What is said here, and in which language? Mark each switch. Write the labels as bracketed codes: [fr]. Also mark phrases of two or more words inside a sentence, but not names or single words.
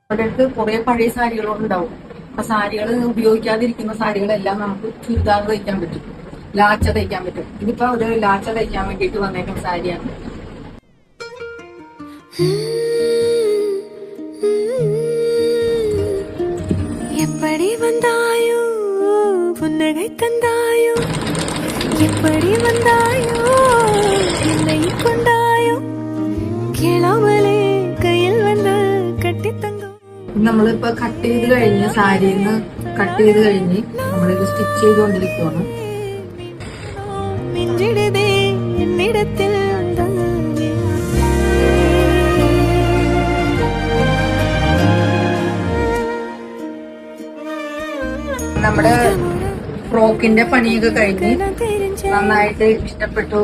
[ml] അവരുടെ അടുത്ത് കുറെ പഴയ സാരികളുണ്ടാവും. അപ്പൊ സാരികൾ ഉപയോഗിക്കാതിരിക്കുന്ന സാരികളെല്ലാം നമുക്ക് ചുരിദാർ തയ്ക്കാൻ പറ്റും, ലാച്ച തയ്ക്കാൻ പറ്റും. ഇതിപ്പോ ഒരു ലാച്ച തയ്ക്കാൻ വേണ്ടിയിട്ട് വന്നേക്കുന്ന സാരിയാണ്. [ta] எப்படி வந்தாயோ புன்னகை தந்தாயோ, எப்படி வந்தாயோ என்னை கொண்டாயோ, கேளாமலே கையில் வந்த கட்டி தங்கம். [ml] നമ്മളിപ്പോ കട്ട് ചെയ്ത് കഴിഞ്ഞ് സാരിന്ന് കട്ട് ചെയ്ത് കഴിഞ്ഞ് നമ്മളിത് സ്റ്റിച്ച് ചെയ്തുകൊണ്ടിരിക്കുകയാണ്. നെഞ്ചിടതേ എന്നിടത്തിൽ നമ്മുടെ ഫ്രോക്കിന്റെ പണിയൊക്കെ കഴിഞ്ഞ് നന്നായിട്ട് ഇഷ്ടപ്പെട്ടു.